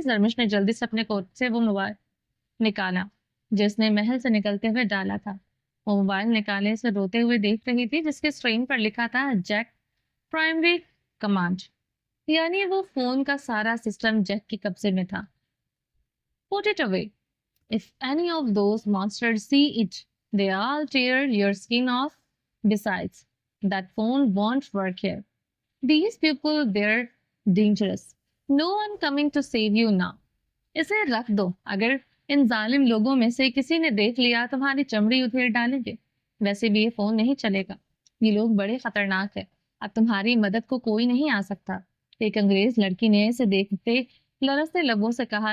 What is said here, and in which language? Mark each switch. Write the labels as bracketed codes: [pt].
[ur] زرمش نے جلدی سے اپنے کوٹ سے وہ موبائل نکالا جس نے محل سے نکلتے ہوئے ڈالا تھا. وہ موبائل نکالے سے روتے ہوئے دیکھ رہی تھی جس کے اسکرین پر لکھا تھا جیک پرائمری کمانڈ. یعنی وہ فون کا سارا سسٹم جیک کے قبضے میں تھا. [en] Put it away. If any of those monsters see it, they all tear your skin off. Besides, that phone won't work here. These people, they're dangerous. No one coming to save you now. [ur] اسے رکھ دو. اگر ان ظالم لوگوں میں سے کسی نے دیکھ لیا تمہاری چمڑی ادھیڑ ڈالیں گے. ویسے بھی یہ فون نہیں چلے گا. یہ لوگ بڑے خطرناک ہیں. اب تمہاری مدد کو کوئی نہیں آ سکتا. ایک انگریز لڑکی نے اسے دیکھتے لرزتے لبوں سے کہا.